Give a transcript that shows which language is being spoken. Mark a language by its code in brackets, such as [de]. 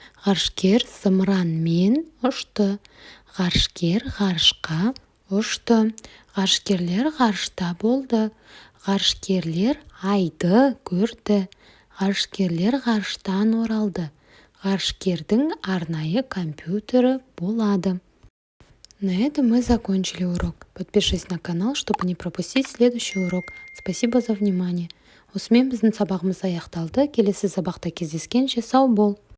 [kk] Ғарышкер зымыранмен ұшты. Ғарышкер ғарышқа ұшты. Ғарышкерлер ғарышта болды. Ғарышкерлер айды көрді. Ғарышкерлер ғарыштан оралды. Ғарышкердің арнайы компьютері болады. [ru] На этом мы закончили урок. Подпишись на канал, чтобы не пропустить следующий урок. Спасибо за внимание. [kk] Осымен біздің сабағымыз аяқталды. Келесі сабақта кездескенше сау бол.